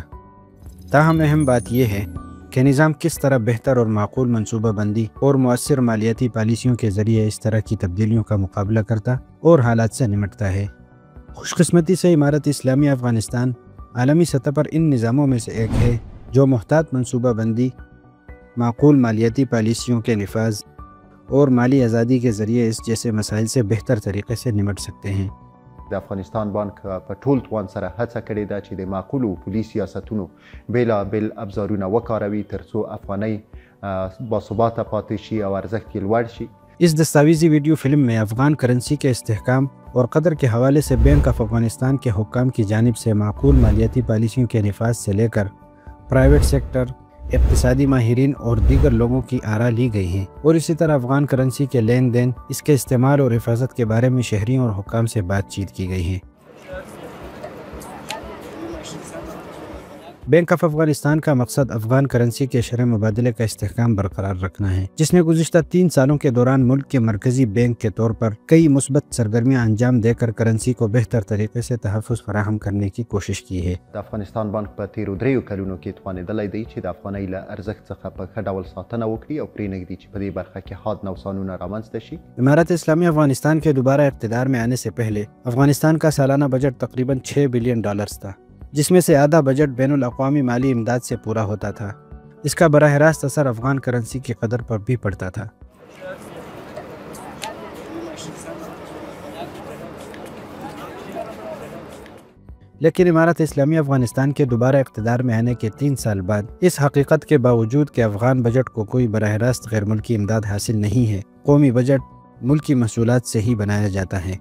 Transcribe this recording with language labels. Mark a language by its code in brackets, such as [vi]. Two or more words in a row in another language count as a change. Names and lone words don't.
[ur] تاہم اہم بات یہ ہے کہ نظام کس طرح بہتر اور معقول منصوبہ بندی اور مؤثر مالیاتی پالیسیوں کے ذریعے اس طرح کی تبدیلیوں کا مقابلہ کرتا اور حالات سے نمٹتا ہے. خوش قسمتی سے امارت اسلامی افغانستان عالمی سطح پر ان نظاموں میں سے ایک ہے جو محتاط منصوبہ بندی، معقول مالیاتی پالیسیوں کے نفاذ اور مالی آزادی کے ذریعے اس جیسے مسائل سے بہتر طریقے سے نمٹ سکتے ہیں. [ps] د افغانستان بانک په ټول توان سره هڅه کړې ده چې د معقولو پولي سیاستونو بېلابېل ابزارونه وکاروي ترڅو افغانۍ باثباته پاتې شي او ارزښت یې لوړ شي। [ur] اس دستاویزی ویڈیو فلم میں افغان کرنسی کے استحکام اور قدر کے حوالے سے بینک آف افغانستان کے حکام کی جانب سے معقول مالیاتی پالیسیوں کے نفاذ سے لے کر [en] private sector, [ur] اقتصادی ماہرین اور دیگر لوگوں کی آراء لی گئی ہیں اور اسی طرح افغان کرنسی کے لین دین، اس کے استعمال اور حفاظت کے بارے میں شہریوں اور حکام سے بات چیت کی گئی ہے. بینک آف افغانستان کا مقصد افغان کرنسی کے شرح مبادلہ کا استحکام برقرار رکھنا ہے، جس نے گزشتہ 3 سالوں کے دوران ملک کے مرکزی بینک کے طور پر کئی مثبت سرگرمیاں انجام دے کر کرنسی کو بہتر طریقے سے تحفظ فراہم کرنے کی کوشش کی ہے. [ps] د افغانستان بانک په تیرو 3 کلونو کې توانېدلی دی چې د افغانۍ له ارزښت څخه په ښه ډول ساتنه وکړي او پرېنږدي چې په دې برخه کې حاد نوسانونه رامنځته شي। [ur] امارت اسلامی افغانستان کے دوبارہ اقتدار میں آنے سے پہلے افغانستان کا سالانہ بجٹ تقریباً $6 بلین تھا، جس میں سے آدھا بجٹ بین الاقوامی مالی امداد سے پورا ہوتا تھا. اس کا براہ راست اثر افغان کرنسی کی قدر پر بھی پڑتا تھا. لیکن امارت اسلامی افغانستان کے دوبارہ اقتدار میں آنے کے 3 سال بعد اس حقیقت کے باوجود کہ افغان بجٹ کو کوئی براہ راست غیر ملکی امداد حاصل نہیں ہے، قومی بجٹ ملکی محصولات سے ہی بنایا جاتا ہے.